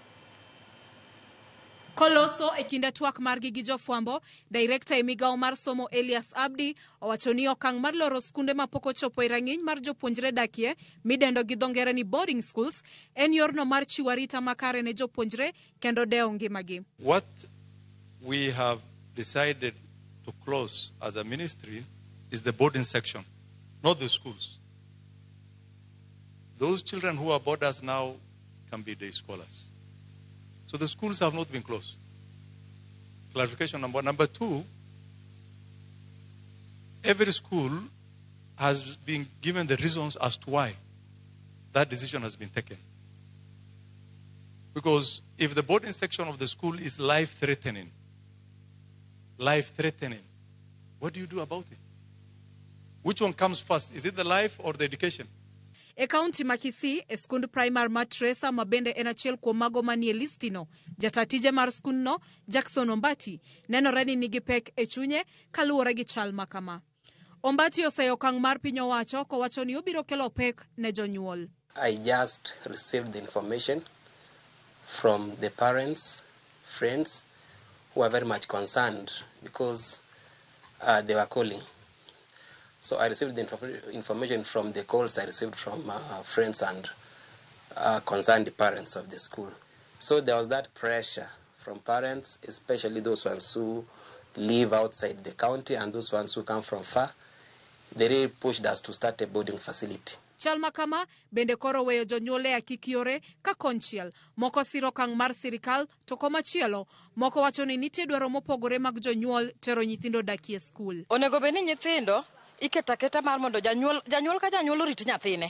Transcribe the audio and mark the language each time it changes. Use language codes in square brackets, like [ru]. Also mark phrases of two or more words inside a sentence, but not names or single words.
[luo] Koloso e kinda twak margi gi jofwambo, Director e migawo mar somo Elias Abdi owacho ni okang' mar loro skunde ma pok ochopo e rang'iny mar jopuonjre dakie midendo gi dho ngere ni [en] boarding schools [luo] en yorno mar chiwo arita makare ne jopuonjre kendo dewo ngimagi. [en] What we have decided to close as a ministry is the boarding section, not the schools. Those children who are boarders now can be day scholars. So the schools have not been closed. Clarification number one. Number two, every school has been given the reasons as to why that decision has been taken. Because if the boarding section of the school is life-threatening, what do you do about it? Which one comes first? Is it the life or the education? [luo] E kaunti ma Kisii, e skund primar ma Tresa ma bende en achiel kuom mago manie listino, jatatije mar skundno Jackson Ombati nenore ni nigi pek e chunye kaluwore gi chal ma kama. Ombati oseyo okang' mar piny owacho kowacho ni obiro kelo pek ne jonyuol. [en] I just received the information from the parents, friends who are very much concerned because they were calling. So I received the information from the calls I received from friends and concerned parents of the school. So there was that pressure from parents, especially those ones who live outside the county and those ones who come from far. They really pushed us to start a boarding facility. [luo] Chal makama bende koro weyo jonyuol e akikiore ka konchiel. Moko siro okang' mar sirikal to komachielo moko wacho ni nitie dwaro mopogore mag jonyuol tero nyithindo dakie skul. Onego bed ni nyithindo iketa mar mondo janyuol ka janyuol orit nyathine.